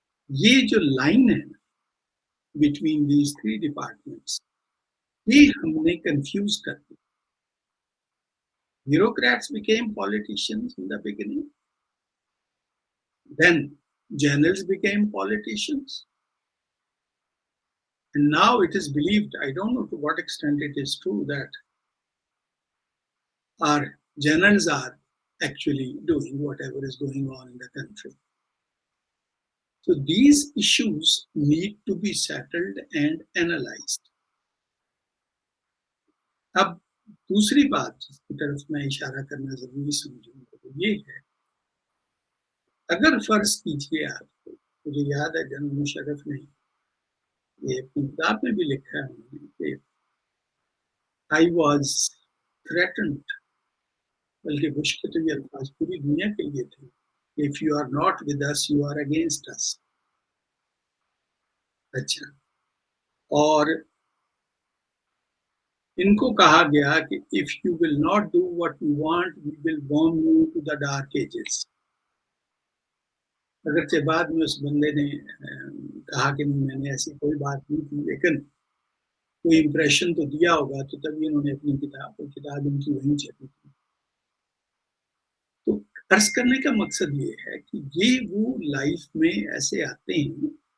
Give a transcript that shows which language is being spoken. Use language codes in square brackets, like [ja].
[ur] یہ جو لائن ہے [en] between these 3 departments, [ur] یہ ہم نے کنفیوز کر دی. [en] bureaucrats became politicians in the beginning. Then generals became politicians. And now it is believed, I don't know to what extent it is true, that our generals are actually doing whatever is going on in the country. So these issues need to be settled and analyzed. [ur] اب دوسری بات جس کی طرف میں اشارہ کرنا ضروری سمجھوں گا وہ یہ ہے، اگر فرض کیجیے آپ کو، مجھے یاد ہے جنرل مشرف نے یہ اپنی کتاب میں بھی لکھا ہے انہوں نے کہ [en] I was threatened، [ur] بلکہ بش کے تو یہ الفاظ پوری دنیا کے لیے تھے، [en] if you are not with us you are against us. [ur] اچھا، اور ان کو کہا گیا کہ [en] if you will not do what we want we will bomb you to the dark ages. [ur] اگرچہ بعد میں اس بندے نے کہا کہ میں نے ایسی کوئی بات نہیں کی، لیکن کوئی امپریشن تو دیا ہوگا، تو تبھی انہوں نے اپنی کتاب ان کی وہیں چھپی تھی. تو عرض کرنے کا مقصد یہ ہے کہ یہ وہ لائف میں ایسے آتے ہیں.